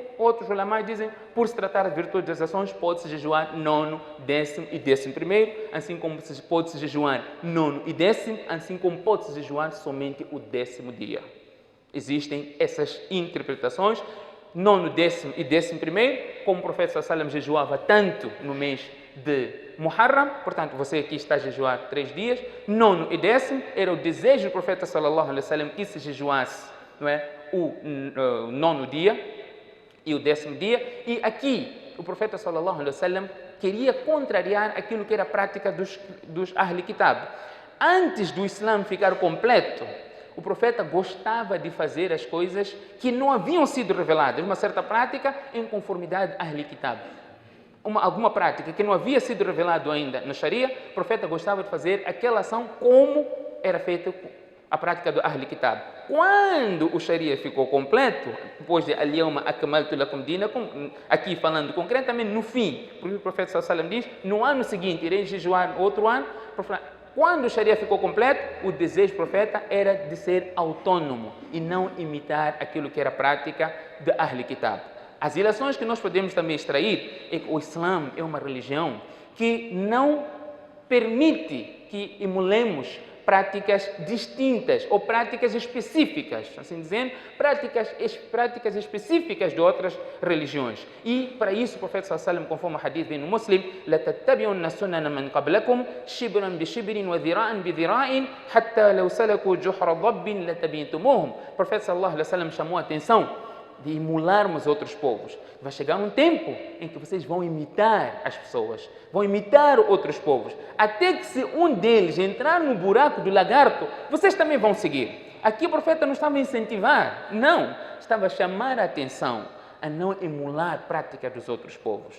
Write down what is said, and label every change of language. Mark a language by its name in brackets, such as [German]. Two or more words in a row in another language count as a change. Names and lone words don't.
[Portuguese] Outros ulamás dizem, por se tratar de virtude das ações, pode-se jejuar 9º, 10º e 11º, assim como pode-se jejuar 9º e 10º, assim como pode-se jejuar somente o 10º dia. Existem essas interpretações. 9º, 10º e 11º, como o profeta [Arabic] صلى الله عليه وسلم [Portuguese] jejuava tanto no mês de Muharram, portanto você aqui está a jejuar 3 dias, 9º e 10º, era o desejo do profeta [Arabic] صلى الله عليه وسلم [Portuguese] que se jejuasse, não é, o 9º dia e o 10º dia, e aqui o profeta [Arabic] صلى الله عليه وسلم [Portuguese] queria contrariar aquilo que era a prática dos [Arabic] أهل كتاب. [Portuguese] Antes do Islã ficar completo, o profeta gostava de fazer as coisas que não haviam sido reveladas, uma certa prática em conformidade a [Arabic] أهل كتاب. [Portuguese] Alguma prática que não havia sido revelado ainda na Sharia, o profeta gostava de fazer aquela ação como era feita a prática do [Arabic] أهل كتاب. [Portuguese] Quando o Sharia ficou completo, depois de [Arabic] اليوم أكملت لكم دينكم, [Portuguese] aqui falando concretamente no fim, porque o profeta [Arabic] صلى الله عليه وسلم [Portuguese] diz, no ano seguinte irei jejuar outro ano. Quando o Sharia ficou completo, o desejo do profeta era de ser autônomo e não imitar aquilo que era a prática do [Arabic] أهل كتاب. [Portuguese] As ilações que nós podemos também extrair é que o Islã é uma religião que não permite que emulemos práticas distintas ou práticas específicas, assim dizendo, práticas específicas de outras religiões. E para isso o profeta [Arabic] صلى الله عليه وسلم, [Portuguese] conforme o hadith vem no Muslim, [Arabic] لَتَتَّبِعُنَّ سُنَنَ مَنْ قَبْلَكُمْ شِبْرًا بِشِبْرٍ وَذِرَاءً بِذِرَاءٍ حَتَّى لَوْ سَلَكُوا جُحْرَ ضَبٍّ لَتَبِعْتُمُوهُم. [Portuguese] O profeta [Arabic] صلى الله عليه وسلم [Portuguese] chamou a atenção de emularmos outros povos. Vai chegar um tempo em que vocês vão imitar as pessoas, vão imitar outros povos, até que se um deles entrar no buraco do lagarto, vocês também vão seguir. Aqui o profeta não estava a incentivar, não, estava a chamar a atenção a não emular a prática dos outros povos.